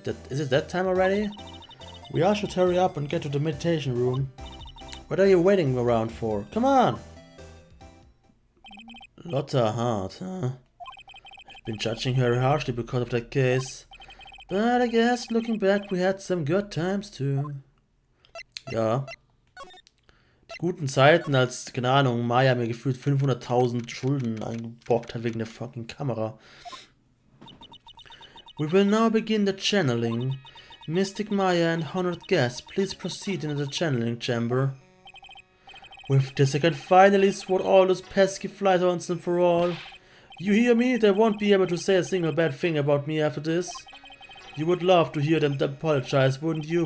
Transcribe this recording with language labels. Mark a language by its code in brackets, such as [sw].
[en] Is it that time already? We all should hurry up and get to the meditation room. What are you waiting around for? Come on! Lotta Hart, huh? I've been judging her harshly because of that case. But I guess, looking back, we had some good times too. [de] Ja. Die guten Zeiten, als, keine Ahnung, Maya mir gefühlt 500.000 Schulden eingebockt hat wegen der fucking Kamera. [en] We will now begin the channeling. Mystic Maya and honored guests, please proceed into the channeling chamber. With this I can finally swat all those pesky flies once and for all. You hear me? They won't be able to say a single bad thing about me after this. You would love to hear them apologize, wouldn't you?